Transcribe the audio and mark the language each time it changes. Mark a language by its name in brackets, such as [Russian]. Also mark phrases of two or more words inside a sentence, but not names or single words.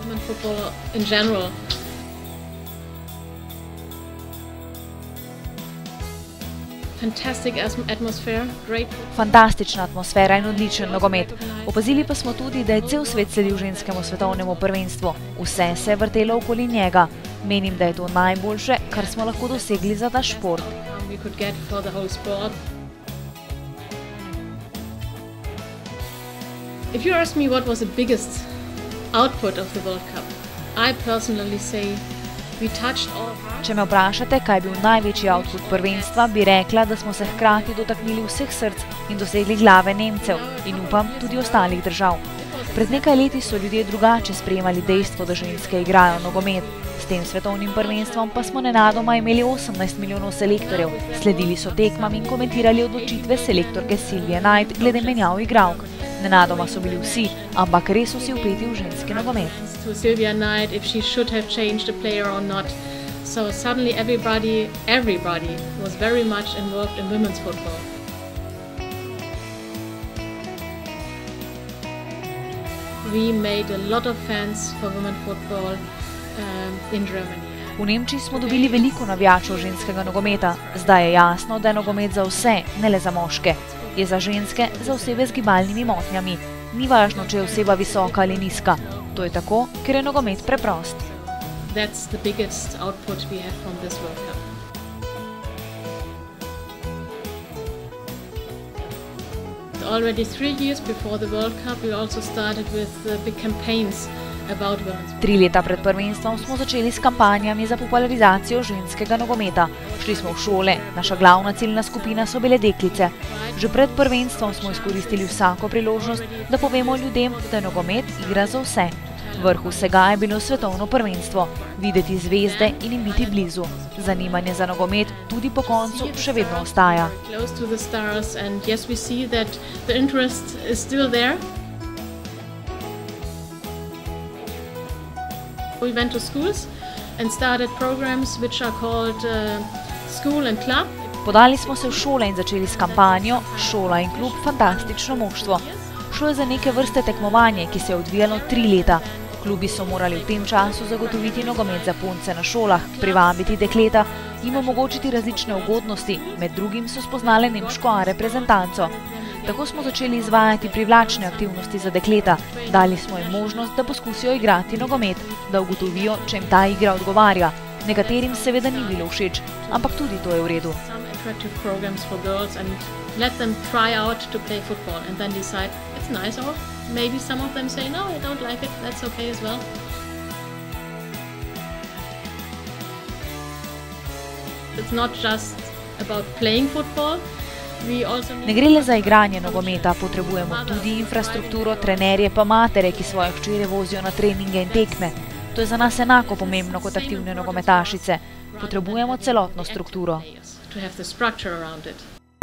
[Slovenian] Fantastična atmosfera in odličen nogomet. Opazili pa smo tudi, da je cel svet sledil ženskemu svetovnemu prvenstvu. Vse se je vrtelo okoli njega. Menim, da je to najboljše, kar smo lahko dosegli za ta šport. [English] If you ask me what was the biggest output of the World Cup, I personally say we touched all. [Slovenian] Če me vprašate, kaj je bil največji output prvenstva, bi rekla, da smo se hkrati dotaknili vseh src in dosegli glave Nemcev in upam tudi ostalih držav. Pred nekaj leti so ljudje drugače sprejemali dejstvo, da ženske igrajo nogomet. S tem svetovnim prvenstvom pa smo nenadoma imeli 18 milijonov selektorjev, sledili so tekmam in komentirali odločitve selektorke Silvije Knight glede menjav igralk. Nenadoma so bili vsi, ampak res vsi vpeti v ženski nogomet. [English] So suddenly everybody was very much involved in women's football. We made a lot of fans for women's football in Germany. [Slovenian] V Nemčiji smo dobili veliko navijačev ženskega nogometa. Zdaj je jasno, da je nogomet za vse, ne le za moške. Je za ženske, za osebe z gibalnimi motnjami. Ni važno, če je oseba visoka ali nizka. To je tako, ker je nogomet preprost. [English] That's the biggest output we have from this World Cup. Already 3 years before the World Cup, we also started with big campaigns about women's. [Slovenian] 3 leta pred prvenstvom smo začeli s kampanjami za popularizacijo ženskega nogometa. Šli smo v šole, naša glavna ciljna skupina so bile deklice. Že pred prvenstvom smo izkoristili vsako priložnost, da povemo ljudem, da je nogomet igra za vse. Vrh vsega je bilo svetovno prvenstvo, videti zvezde in jim biti blizu. Zanimanje za nogomet tudi po koncu še vedno ostaja. [English] We went to schools and started programs which are called School and Club. [Slovenian] Podali smo se v šole in začeli s kampanjo Šola in klub fantastično moštvo. Šlo je za neke vrste tekmovanje, ki se je odvijalo 3 leta. Klubi so morali v tem času zagotoviti nogomet za punce na šolah, privabiti dekleta, jim omogočiti različne ugodnosti, med drugim so spoznale nemško A reprezentanco. Tako smo začeli izvajati privlačne aktivnosti za dekleta, dali smo jim možnost, da poskusijo igrati nogomet, da ugotovijo, če jim ta igra odgovarja. Nekaterim seveda ni bilo všeč, ampak tudi to je v redu. [English] Let them try out to play football and then decide it's nice, or maybe some of them say no, I don't like it, that's okay as well. It's not just about playing football. [Slovenian] Ne gre le za igranje nogometa, potrebujemo tudi infrastrukturo, trenerje pa matere, ki svoje hčere vozijo na treninge in tekme. To je za nas enako pomembno kot aktivne nogometašice. Potrebujemo celotno strukturo. [English] To have the structure around it.